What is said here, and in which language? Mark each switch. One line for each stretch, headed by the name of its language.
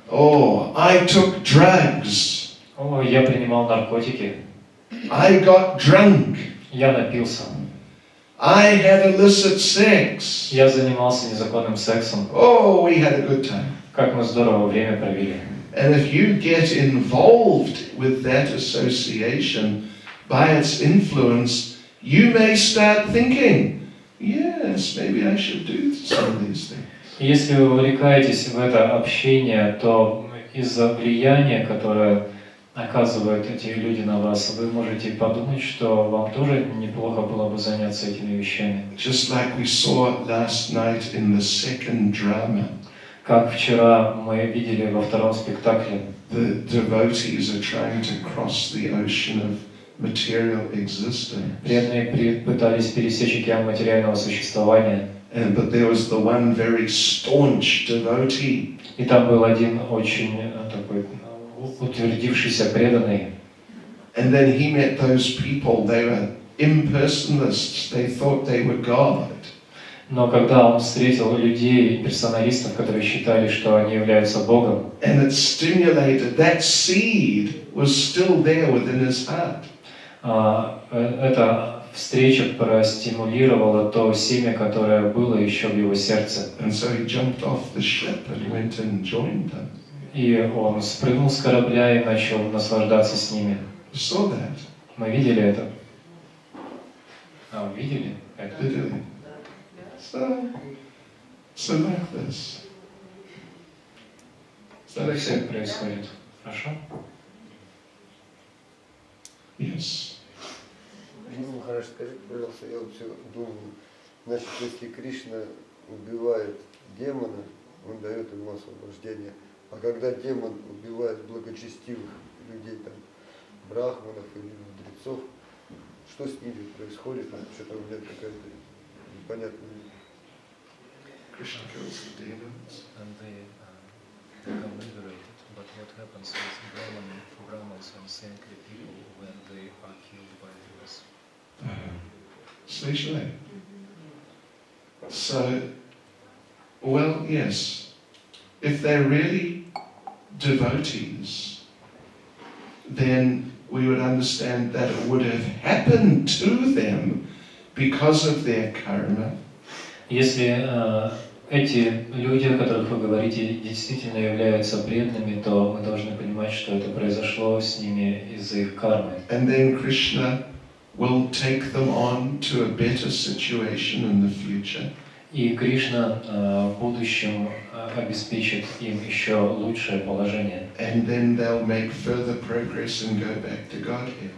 English: Oh, I took drugs.
Russian: О, я принимал наркотики.
English: I got drunk.
Russian: Я напился.
English: I had illicit sex.
Russian: Я занимался незаконным сексом.
English: Oh, we had a good time.
Russian: Как мы здорово время провели.
English: And if you get involved with that association by its influence, you may start thinking, yes, maybe I should do some of these things.
Russian: Если вы увлекаетесь в это общение, то из-за влияния, которое оказывают эти люди на вас, вы можете подумать, что вам тоже неплохо было бы заняться этими вещами.
English: Just like we saw last night in the second drama.
Russian: Как вчера мы видели во втором спектакле.
English: The devotees are trying to cross the ocean of material existence.
Russian: Преданные пытались пересечь океан материального существования.
English: But there was the one very staunch devotee.
Russian: И там был один очень такой утвердившийся преданный.
English: And then he met those people, they were impersonalists, they thought they were God.
Russian: Но когда он встретил людей, персоналистов, которые считали, что они являются Богом,
English: And it stimulated, that seed was still there within his heart.
Russian: Эта встреча простимулировала то семя, которое было еще в его сердце.
English: And so he jumped off the ship and went and joined them.
Russian: И он спрыгнул с корабля и начал наслаждаться с ними.
English: You saw that?
Russian: Мы видели это. Вы видели это?
English: Did you? So like this. Is that
Russian: Так все
English: okay?
Russian: происходит. Хорошо?
English: Yes.
Russian: Ну, хорошо, скажите, пожалуйста, я вот все думаю, значит, если Кришна убивает демона, он дает ему освобождение, а когда демон убивает благочестивых людей, там, брахманов или мудрецов, что с ними происходит? Что-то у меня какая-то непонятная.
English: Krishna kills the demons. And they become liberated. But what happens with Brahmins and saintly people when they are killed by demons? Slishly. So, well, yes. If they're really devotees, then we would understand that it would have happened to them because of their karma.
Russian: Если эти люди, о которых вы говорите, действительно являются преданными, то мы должны понимать, что это произошло с ними из-за их кармы.
English: And then Krishna will take them on to a better situation in the future.
Russian: И Кришна в будущем обеспечит им еще лучшее положение,
English: And then they'll make further progress and go back to Godhead.